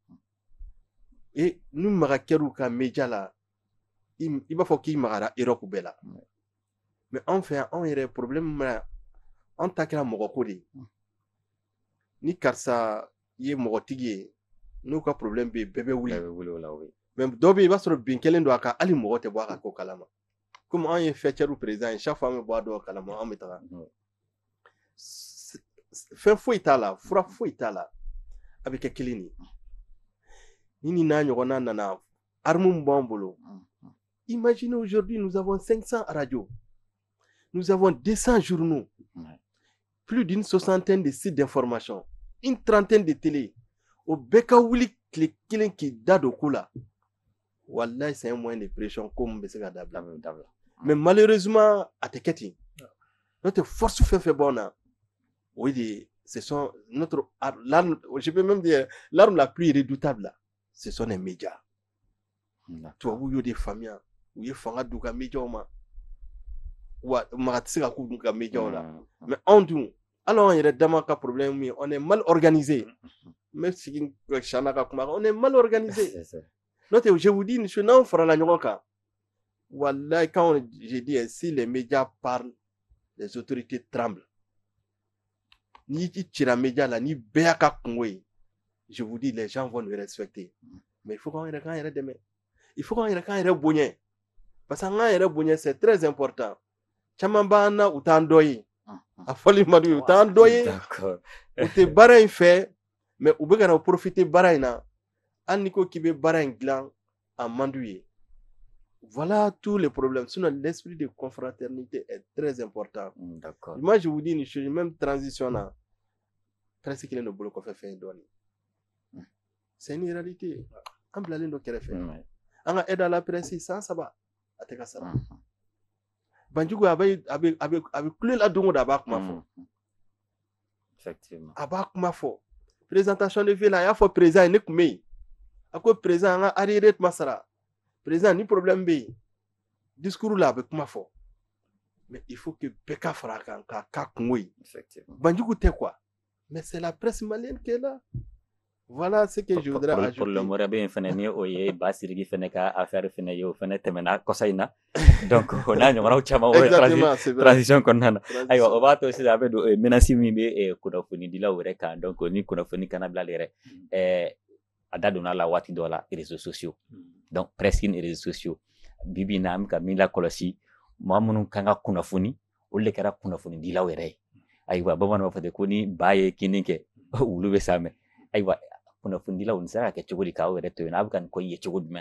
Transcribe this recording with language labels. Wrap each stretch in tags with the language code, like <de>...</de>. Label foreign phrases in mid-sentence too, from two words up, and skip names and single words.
<bm>n'u maga kɛr'u ka média la i b'a fɔ k'i magara Europe bɛɛ la mais anw fɛ yan anw yɛrɛ problème ma an ta kɛra mɔgɔko de ye ni karisa ye mɔgɔtigi ye n'u ka problème bɛ yen bɛɛ bɛ wuli o la mais dɔw bɛ yen i b'a sɔrɔ bin kelen don a kan hali mɔgɔ tɛ bɔ a ka ko kalama comme an ye fɛcɛru président ye</bm> <fr>chaque fois</fr> <bm>an bɛ bɔ a dɔw kalama an bɛ taga fɛn foyi t'a la fura foyi t'a la a bɛ kɛ kelen de ni nin n'a ɲɔgɔnna nana arme min b'an bolo</bm> <fr>imaginez aujourd'hui nous avons 500 radios nous avons 200 journaux plus d'une 60aine de sites d'information une 30aine de télé</fr> <bm>o bɛɛ ka wuli tile kelen k'i da don ko la wallahi</bm> <fr>c'est un moyen de pression</fr> <bm>ko min bɛ se ka dabila</bm> <fr>mais malheureusement</fr> <bm>a tɛ kɛ ten n'o tɛ force fɛn fɛn b'anw na o de</bm> <fr>ce sont notre l'arme, je peux même dire l'arme la plus redoutable là, ce sont les médias.</fr> <bm>Tubabu y'o de faamuya u ye fanga d'u ka médiaw ma wa maga tɛ se ka k'u ka médiaw la mais anw dun hali anw yɛrɛ dama ka problème min</bm> <fr>on est mal organisé</fr> <bm>même sigi Chana ka kuma</bm> <fr>on est mal organisé</fr> <bm>n'o tɛ</bm> <fr>je vous dis</fr> <bm>n'anw farala ɲɔgɔn kan wallahi</bm> <fr>quand je dis si les médias parlent les autorités tremblent.</fr> <bm>Ni cira média la ni bɛɛ y'a ka kungo ye</bm> <fr>je vous dis les gens vont nous respecter mais il faut qu'on</fr> <bm>yɛrɛ k'an yɛrɛ dɛmɛ</bm> <fr>il faut qu'on</fr> <bm>yɛrɛ k'an yɛrɛ bonya</bm> <fr>parce que</fr> <bm>an k'an yɛrɛ bonya</bm> <fr>c'est très important</fr> <bm>caman b'an na u t'an dɔ ye a fɔli man d'u ye u t'an dɔ ye u tɛ baara in fɛ mais u bɛ ka na profiter baara in na hali n'i ko k'i bɛ baara in dilan a man d'u ye</bm> <fr>voilà tous les problèmes sinon l'esprit de confraternité est très important. D'accord. Moi je vous dis une chose même transition là</fr> <bm>presque kelen do bolo kɔfɛ fɛn dɔɔni</bm> <fr>c'est une réalité</fr> <bm>an bilalen do kɛrɛfɛ an ka</bm> <fr>aide à la presse</fr> <bm>107 a tɛ ka sara Banjugu a bɛ kule la don o don a b'a kuma fɔ effectivement a b'a kuma fɔ</bm> <fr>présentation de vie</fr> <bm>la a y'a fɔ président ne tun bɛ yen a ko président an ka arriéré tuma sara président ni problème bɛ yen discours la a bɛ kuma fɔ</bm> <fr>mais il faut que</fr> <bm>bɛɛ ka fara a kan k'a kungo ye Banjugu tɛ quoi</bm> <fr>mais c'est la presse malienne qui est là. Voilà ce que je voudrais ajouter. Pour le moment,</fr> <bm>bien fana ni o ye Basirigi fana ka affaire fana ye o fana tɛmɛna kɔsa in na donc o n'a ɲɔgɔnnaw caman o transition kɔnɔna na ayiwa o b'a to sisan a bɛ don menace min bɛ kunnafoni dilaw yɛrɛ kan donc ni kunnafoni kana bila ale yɛrɛ a da donna la waati dɔ la</bm> <fr>réseaux sociaux</fr> <bm>donc presse ni</bm> <fr>réseaux sociaux</fr> <bm>bi bi in na an bɛ ka min lakɔlɔsi maa minnu kan ka kunnafoni olu de kɛra kunnafoni dilaw yɛrɛ ye ayiwa bamananw b'a fɔ ten ko ni ba ye kini kɛ wulu bɛ s'a mɛn ayiwa kunnafonidilaw nin sera ka kɛ cogo di k'aw yɛrɛ to yen n'a bɛ ka nin ko ye cogo jumɛn na.</bm>